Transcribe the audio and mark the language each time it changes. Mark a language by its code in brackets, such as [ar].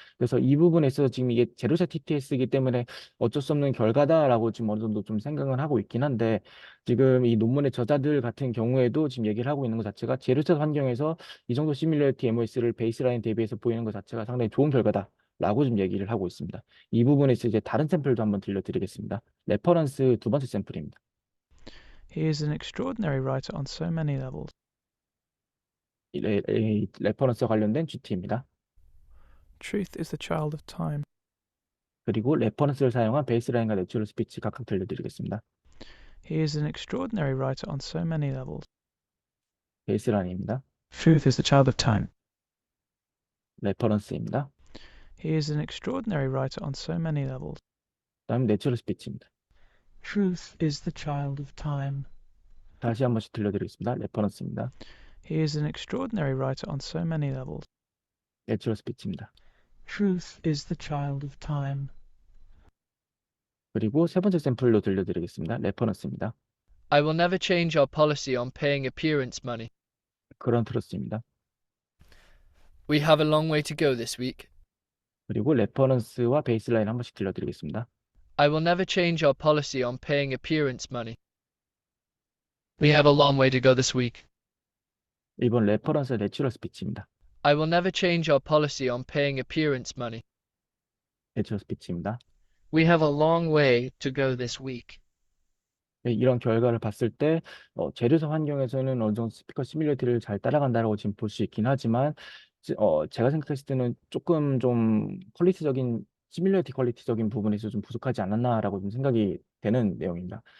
[ko] 그래서 이 부분에 있어서 지금 이게 제로샷 TTS이기 때문에 어쩔 수 없는 결과다라고 지금 어느 정도 좀 생각을 하고 있긴 한데 지금 이 논문의 저자들 같은 경우에도 지금 얘기를 하고 있는 것 자체가 제로샷 환경에서 이 정도 시뮬러티 MOS를 베이스라인 대비해서 보이는 것 자체가 상당히 좋은 결과다라고 좀 얘기를 하고 있습니다. 이 부분에서 이제 다른 샘플도 한번 들려드리겠습니다. 레퍼런스 두 번째 샘플입니다. [en] He is an extraordinary writer on so many levels. [ko] 레퍼런스와 관련된 GT입니다. [en] Truth is the child of time. [ko] 그리고 레퍼런스를 사용한 베이스라인과 내추럴 스피치 각각 들려드리겠습니다. [en] He is an extraordinary writer on so many levels. [ko] 베이스라인입니다. [en] Truth is the child of time. [ko] 레퍼런스입니다. [en] He is an extraordinary writer on so many levels. [ko] 다음 내추럴 스피치입니다. [en] Truth is the child of time. [ko] 다시 한 번씩 들려드리겠습니다. 레퍼런스입니다. [en] He is an extraordinary writer on so many levels. [ko] 내추럴 스피치입니다. [en] Truth is the child of time. [ko] 그리고 세 번째 샘플로 들려드리겠습니다. 레퍼런스입니다. [en] I will never change our policy on paying appearance money. [ko] 그런트러스입니다. [en] We have a long way to go this week. [ko] 그리고 레퍼런스와 베이스라인 한 번씩 들려드리겠습니다. [en] I will never change our policy on paying appearance money. We have a long way to go this week. [ko] 1번 레퍼런스 내추럴 스피치입니다. [en] I will never change our policy on paying appearance money. [ko] 내추럴 스피치입니다. [en] We have a long way to go this week. [ko] 네, 이런 결과를 봤을 때 재료석 환경에서는 어느 정도 스피커 시뮬레이터를 잘 따라간다라고 지금 볼 수 있긴 하지만 제가 생각했을 때는 조금 좀 퀄리티적인 시뮬러티 퀄리티적인 부분에서 좀 부족하지 않았나라고 좀 생각이 되는 내용입니다.